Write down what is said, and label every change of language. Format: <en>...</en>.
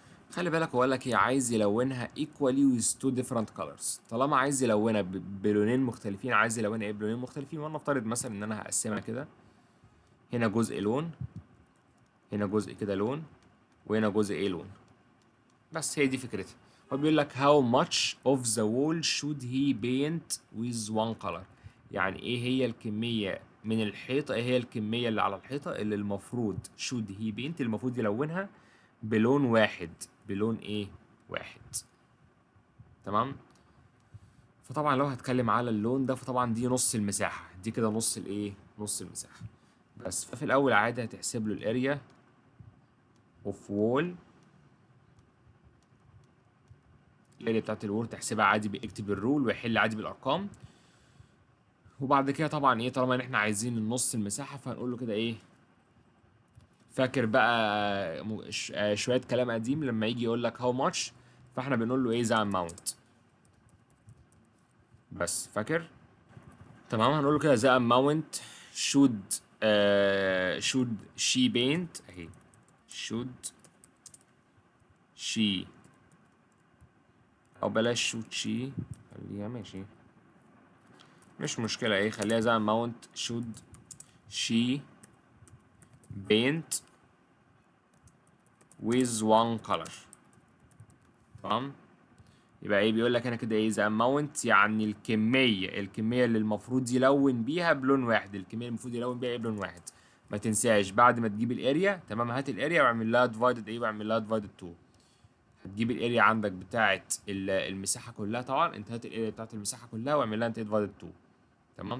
<ar>خلي بالك هو قال لك هي عايز يلونها</ar> <en>equally with two different colors.</en> <ar>طالما عايز يلونها بلونين مختلفين، عايز يلونها ايه؟ بلونين مختلفين. وانا افترض مثلا ان انا هقسمها كده، هنا جزء لون، هنا جزء كده لون، وهنا جزء ايه؟ لون. بس هي دي فكرتها. هو بيقول لك</ar> <en>how much of the wall should he paint with one color.</en> <ar>يعني ايه هي الكمية من الحيطة، ايه هي الكمية اللي على الحيطة اللي المفروض</ar> <en>should he paint،</en> <ar>المفروض يلونها بلون واحد. بلون ايه؟ واحد. تمام. فطبعا لو هتكلم على اللون ده، فطبعا دي نص المساحة، دي كده نص الايه؟ نص المساحة. بس ففي الاول عادي هتحسب له الاريا اوف وول. الاريا بتاعت الوول تحسبها عادي، بيكتب الرول ويحل عادي بالارقام. وبعد كده طبعا ايه، طالما ان احنا عايزين النص المساحة، فهنقول له كده ايه؟ فاكر بقى شوية كلام قديم لما يجي يقول لك هاو ماتش، فاحنا بنقول له ايه؟ ذا اماونت. بس فاكر؟ تمام. هنقول له كده ذا اماونت</ar> <en>should should she paint</en> <ar>اهي.</ar> <en>should she،</en> <ar>او بلاش</ar> <en>should she،</en> <ar>خليها ماشي، مش مشكلة ايه، خليها زي</ar> <en>amount should she paint with one color.</en> <ar>تمام. يبقى ايه؟ بيقول لك انا كده ايه؟</ar> <en>the amount</en> <ar>يعني الكمية اللي المفروض يلون بيها بلون واحد. الكمية اللي المفروض يلون بيها ايه؟ بلون واحد. ما تنساش بعد ما تجيب الاريا، تمام، هات الاريا واعمل لها divided ايه؟ واعمل لها divided 2. هتجيب الاريا عندك بتاعت المساحة كلها. طبعا انت هات الاريا بتاعت المساحة كلها واعمل لها انت divided 2. تمام.</ar>